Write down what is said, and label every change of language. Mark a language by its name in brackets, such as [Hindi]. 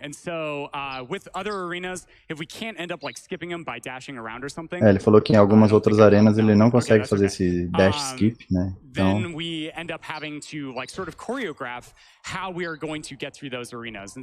[English] And so, with other arenas, if we can't end up like skipping them by dashing around or something. [Portuguese] Ele falou que em algumas outras arenas ele não consegue fazer esse dash skip, né? Então, [English] then we end up having to like sort of choreograph how we are going to get through those arenas.